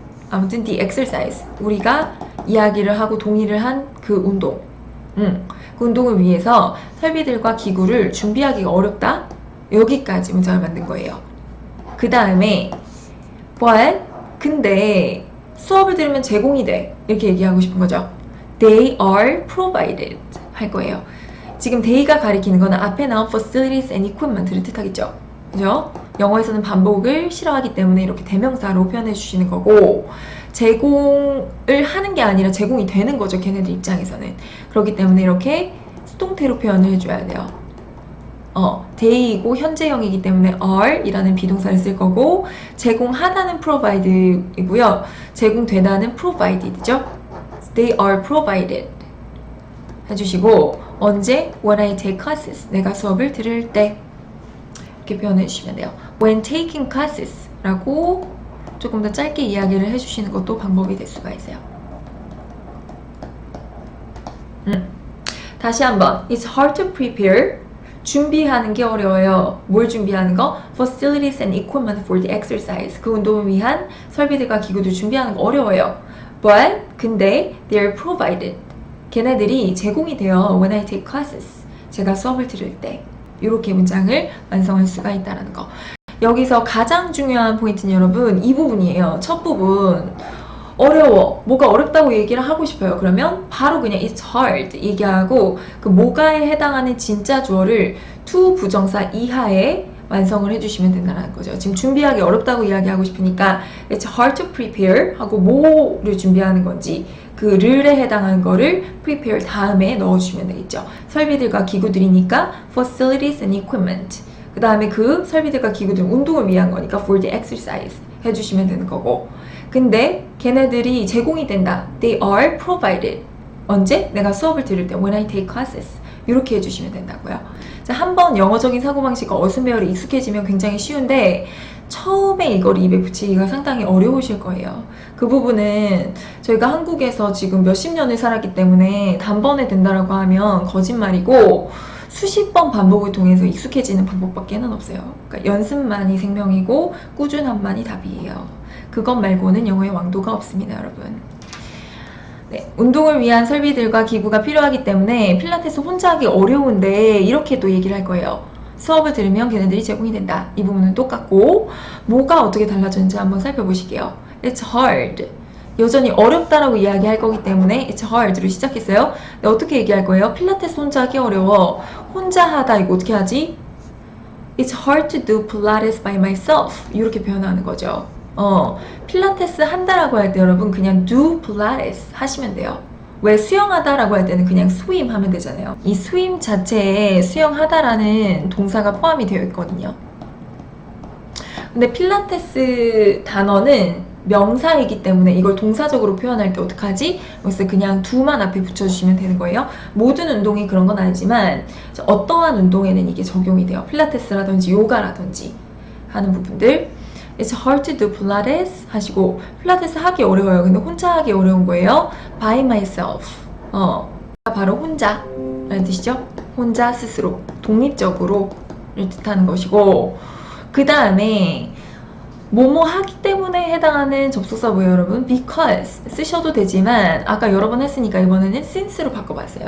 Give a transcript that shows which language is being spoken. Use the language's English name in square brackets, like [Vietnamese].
[Korean] 아무튼 the exercise, 우리가 이야기를 하고 동의를 한 그 운동. 그 운동을 위해서 설비들과 기구를 준비하기가 어렵다. 여기까지 문장을 만든 거예요. 그 다음에 but, 근데 수업을 들으면 제공이 돼. 이렇게 얘기하고 싶은 거죠. [English] They are provided [Korean] 할 거예요. 지금 they가 가리키는 거는 앞에 나온 [English] facilities and equipment [Korean] 를 뜻하겠죠. 그죠? 영어에서는 반복을 싫어하기 때문에 이렇게 대명사로 표현해 주시는 거고, 제공을 하는 게 아니라 제공이 되는 거죠. 걔네들 입장에서는. 그렇기 때문에 이렇게 수동태로 표현을 해줘야 돼요. they이고 현재형이기 때문에 are 이라는 비동사를 쓸 거고, 제공하다는 provide이고요. 제공되다는 provided죠. [English] They are provided [Korean] 해주시고, 언제? [English] When I take classes. [Korean] 내가 수업을 들을 때. 이렇게 표현해 주시면 돼요. [English] When taking classes [Korean] 라고 조금 더 짧게 이야기를 해주시는 것도 방법이 될 수가 있어요. 다시 한번. [English] It's hard to prepare. [Korean] 준비하는 게 어려워요. 뭘 준비하는 거? [English] Facilities and equipment for the exercise. [Korean] 그 운동을 위한 설비들과 기구들 준비하는 거 어려워요. [English] But, 근데, they're provided. [Korean] 걔네들이 제공이 돼요. [English] When I take classes. [Korean] 제가 수업을 들을 때. 이렇게 문장을 완성할 수가 있다는 거. 여기서 가장 중요한 포인트는 여러분, 이 부분이에요. 첫 부분. 어려워. 뭐가 어렵다고 얘기를 하고 싶어요. 그러면 바로 그냥 [English] it's hard [Korean] 얘기하고 그 뭐가에 해당하는 진짜 주어를 to 부정사 이하에 완성을 해주시면 된다는 거죠. 지금 준비하기 어렵다고 이야기하고 싶으니까 [English] it's hard to prepare [Korean] 하고 뭐를 준비하는 건지 그 를에 해당하는 거를 prepare 다음에 넣어주시면 되겠죠. 설비들과 기구들이니까 [English] facilities and equipment. [Korean] 그 다음에 그 설비들과 기구들은 운동을 위한 거니까 [English] for the exercise [Korean] 해주시면 되는 거고. 근데 걔네들이 제공이 된다. [English] They are provided. 언제? [Korean] 내가 수업을 들을 때 [English] when I take classes. [Korean] 이렇게 해주시면 된다고요. 자, 한번 영어적인 사고방식과 어순배열이 익숙해지면 굉장히 쉬운데 처음에 이걸 입에 붙이기가 상당히 어려우실 거예요. 그 부분은 저희가 한국에서 지금 몇십 년을 살았기 때문에 단번에 된다라고 하면 거짓말이고 수십 번 반복을 통해서 익숙해지는 방법밖에는 없어요. 그러니까 연습만이 생명이고 꾸준함만이 답이에요. 그것 말고는 영어의 왕도가 없습니다, 여러분. 네, 운동을 위한 설비들과 기구가 필요하기 때문에 필라테스 혼자 하기 어려운데 이렇게 또 얘기를 할 거예요. 수업을 들으면 걔네들이 제공이 된다. 이 부분은 똑같고 뭐가 어떻게 달라졌는지 한번 살펴보실게요. [English] It's hard. [Korean] 여전히 어렵다라고 이야기할 거기 때문에 [English] It's hard [Korean] 로 시작했어요. 근데 어떻게 얘기할 거예요? 필라테스 혼자 하기 어려워. 혼자 하다 이거 어떻게 하지? [English] It's hard to do Pilates by myself. [Korean] 이렇게 표현하는 거죠. 필라테스 한다라고 할 때 여러분 그냥 [English] do Pilates [Korean] 하시면 돼요. 왜 수영하다라고 할 때는 그냥 swim 하면 되잖아요. 이 swim 자체에 수영하다라는 동사가 포함이 되어 있거든요. 근데 필라테스 단어는 명사이기 때문에 이걸 동사적으로 표현할 때 어떡하지? 그래서 그냥 do만 앞에 붙여주시면 되는 거예요. 모든 운동이 그런 건 아니지만 어떠한 운동에는 이게 적용이 돼요. 필라테스라든지 요가라든지 하는 부분들. [English] It's hard to do Pilates [Korean] 하시고 필라테스 하기 어려워요. 근데 혼자 하기 어려운 거예요. By myself. 바로 혼자라는 뜻이죠. 혼자 스스로 독립적으로를 뜻하는 것이고 그 다음에 뭐뭐 하기 때문에 해당하는 접속사 뭐예요 여러분? Because 쓰셔도 되지만 아까 여러 번 했으니까 이번에는 since로 바꿔봤어요.